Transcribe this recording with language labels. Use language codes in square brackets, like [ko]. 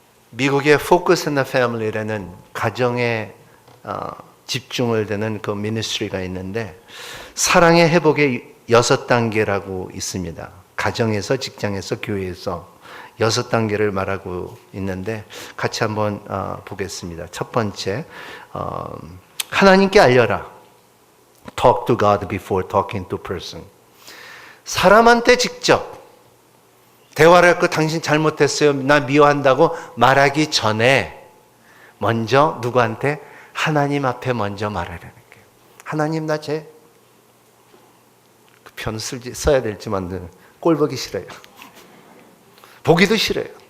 [ko] 미국의 Focus on the Family라는 가정에 집중을 되는 그 미니스트리가 있는데 사랑의 회복의 6단계라고 있습니다. 가정에서, 직장에서, 교회에서 6단계를 말하고 있는데 같이 한번 보겠습니다. 첫 번째, 하나님께 알려라. [en] Talk to God before talking to person. [ko] 사람한테 직접 대화를 할 거 당신 잘못했어요. 나 미워한다고 말하기 전에 먼저 누구한테? 하나님 앞에 먼저 말하라는 거예요. 하나님 나 제 편 써야 될지만 꼴보기 싫어요. 보기도 싫어요.